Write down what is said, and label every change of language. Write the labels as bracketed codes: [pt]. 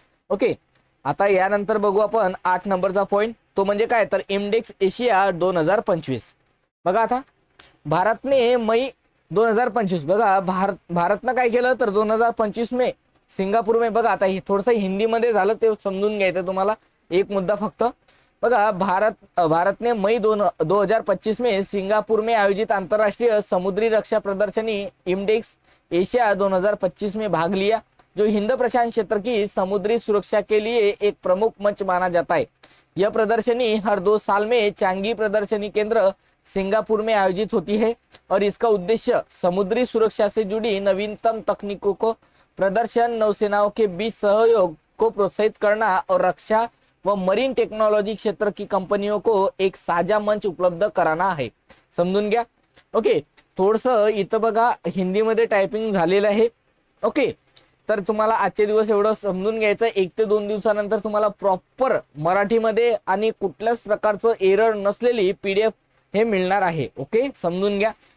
[mr] Okay, आता यानंतर बघू आपण 8 नंबरचा पॉइंट, तो म्हणजे काय तर इंडेक्स एशिया 2025। बघा आता भारतने मई 2025, बघा भारतनं काय केलं तर [hi] 2025 में सिंगापूर में, [mr] बघा आता हे थोडंसं हिंदीमध्ये झालं ते समजून घ्यायचं तुम्हाला, एक मुद्दा फक्त बघा। [hi] भारत ने मई 2025 में सिंगापुर में आयोजित अंतर्राष्ट्रीय समुद्री रक्षा प्रदर्शनी इंडेक्स एशिया 2025 में भाग लिया, जो हिंद प्रशांत क्षेत्र की समुद्री सुरक्षा के लिए एक प्रमुख मंच माना जाता है। यह प्रदर्शनी हर 2 साल में चांगी प्रदर्शनी केंद्र सिंगापुर में आयोजित होती है और इसका उद्देश्य समुद्री सुरक्षा से जुड़ी नवीनतम तकनीकों को प्रदर्शन, नौसेनाओं के बीच सहयोग को प्रोत्साहित करना और रक्षा व मरीन टेक्नोलॉजी क्षेत्र की कंपनियों को एक साझा मंच उपलब्ध कराना है। [mr] समजून घ्या। ओके, थोडंसं इथं बघा हिंदीमध्ये टायपिंग झालेलं आहे। ओके, तर तुम्हाला आजचे दिवस एवढं समजून घ्यायचं, 1 ते 2 दिवसानंतर तुम्हाला प्रॉपर मराठीमध्ये आणि कुठल्याच प्रकारचं एरर नसलेली PDF हे मिळणार आहे। ओके, समजून घ्या।